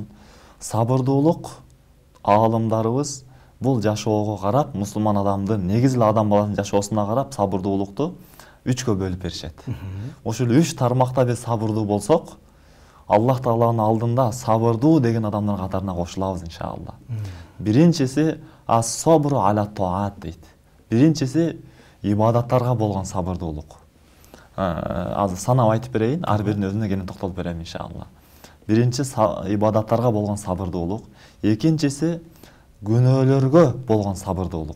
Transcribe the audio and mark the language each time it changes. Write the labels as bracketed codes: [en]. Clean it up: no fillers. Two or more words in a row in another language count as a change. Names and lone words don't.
[ky] Сабырдуулук аалымдарыбыз бул жашоого карап, мусулман адамдын, негизи эле адам баласынын жашоосуна карап сабырдуулукту 3кө бөлүп беришет. Ошол 3 тармакта биз сабырдуу болсок, Аллах Тааланын алдында сабырдуу деген адамдар катарына кошулабыз иншалла. [ar] Биринчиси الصبر على الطاعة дейт. [ky] Биринчиси ибадаттарга болгон сабырдуулук. Азыр санап айтып берейин, ар биринин өзүнө кенен токтолуп берем иншалла. Биринчи ибадаттарга болгон сабырдуулук, экинчиси күнөөлөргө болгон сабырдуулук.